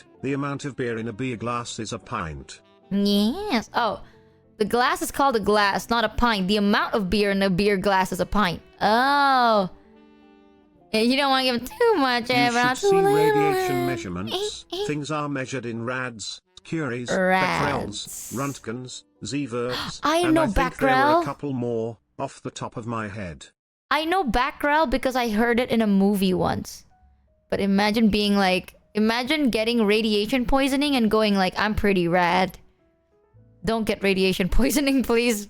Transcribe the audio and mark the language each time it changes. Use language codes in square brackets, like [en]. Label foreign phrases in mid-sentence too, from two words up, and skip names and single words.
[en] The amount of beer in a beer glass is a pint. Yes. Oh, the glass is called a glass, not a pint. The amount of beer in a beer glass is a pint. Oh. You don't want to give them too much, You but not should too see little. radiation measurements. Things are measured in rads, curies, becquerels, roentgens, sieverts, I and know I think there were becquerel. a couple more, off the top of my head. I know becquerel because I heard it in a movie once. But imagine being like... Imagine getting radiation poisoning and going like, I'm pretty rad. Don't get radiation poisoning, please.